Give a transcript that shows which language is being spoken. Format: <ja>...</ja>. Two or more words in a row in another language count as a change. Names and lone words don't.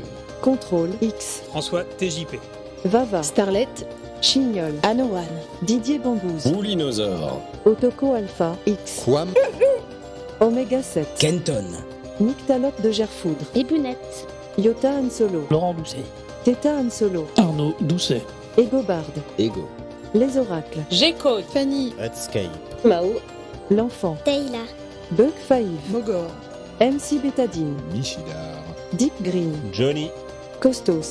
<fr>Contrôle X, François TJP, Vava, Starlet, Chignol, Anowan, Didier Bambouze, Boulinosaure, Otoko Alpha X, Quam, Omega 7, Kenton, Nyctalope de Gerfoudre, Ébunette, Yota Han Solo, Laurent Doucet, Theta Han Solo, Arnaud Doucet, Egobard, Ego, Les Oracles, G-Code, Fanny, Redscape, Mao, L'Enfant, Taylor, Buck Five, Mogor, MC Bétadine, Michidar, Deep Green, Johnny, Costos,</fr>